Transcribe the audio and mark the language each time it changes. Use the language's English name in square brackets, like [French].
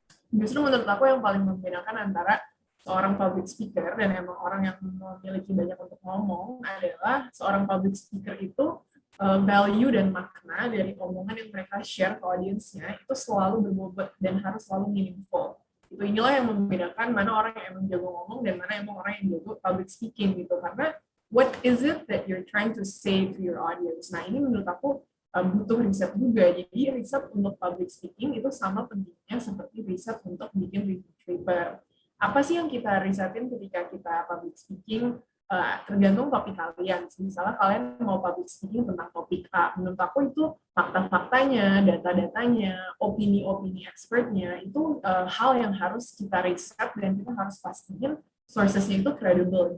[Indonesian] Justru menurut aku yang paling membedakan antara seorang public speaker dan emang orang yang memiliki banyak untuk ngomong adalah seorang public speaker itu value dan makna dari omongan yang mereka share ke audiensnya itu selalu berbobot dan harus selalu meaningful. Itu inilah yang membedakan mana orang yang emang jago ngomong dan mana emang orang yang jago public speaking gitu. [English] Karena what is it that you're trying to say to your audience? [Indonesian] Nah ini menurut aku butuh riset juga. Jadi riset untuk public speaking itu sama pentingnya seperti riset untuk bikin research paper. Apa sih yang kita risetin ketika kita public speaking? Tergantung topik kalian. Misalnya kalian mau public speaking tentang topik A, menurut aku itu fakta-faktanya, data-datanya, opini-opini expertnya itu hal yang harus kita riset dan kita harus pastiin sourcesnya itu credible.